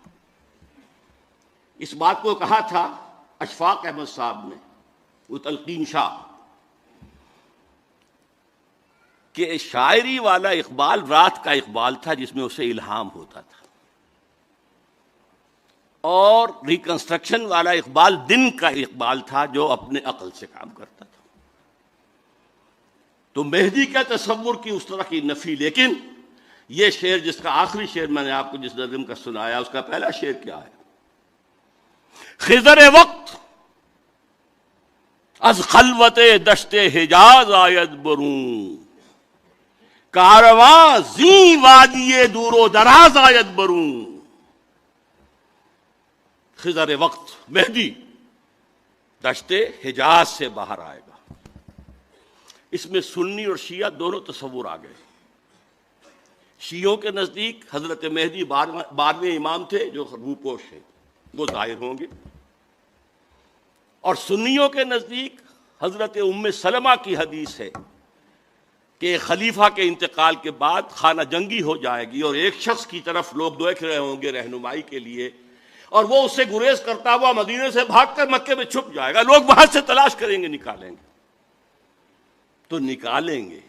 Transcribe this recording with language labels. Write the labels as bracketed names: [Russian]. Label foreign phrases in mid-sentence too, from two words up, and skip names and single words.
[Urdu] اس بات کو کہا تھا اشفاق احمد صاحب نے، وہ تلقین شاہ، کہ شاعری والا اقبال رات کا اقبال تھا جس میں اسے الہام ہوتا تھا، اور ریکنسٹرکشن والا اقبال دن کا اقبال تھا جو اپنے عقل سے کام کرتا تھا۔ تو مہدی کا تصور کی اس طرح کی نفی، لیکن یہ شعر جس کا آخری شعر میں نے آپ کو جس نظم کا سنایا اس کا پہلا شعر کیا ہے؟ [Persian] خضر وقت از خلوت دشت حجاز آید برون، کارواں زیں وادی دور و دراز آید برون۔ [Urdu] خضر وقت مہدی دشت حجاز سے باہر آئے گا۔ اس میں سنی اور شیعہ دونوں تصور آ گئے۔ شیعوں کے نزدیک حضرت مہدی 12ویں امام تھے جو روپوش ہیں، وہ ظاہر ہوں گے، اور سنیوں کے نزدیک حضرت ام سلمہ کی حدیث ہے کہ خلیفہ کے انتقال کے بعد خانہ جنگی ہو جائے گی اور ایک شخص کی طرف لوگ دیکھ رہے ہوں گے رہنمائی کے لیے، اور وہ اس سے گریز کرتا ہوا مدینے سے بھاگ کر مکے میں چھپ جائے گا، لوگ وہاں سے تلاش کریں گے، نکالیں گے تو نکالیں گے۔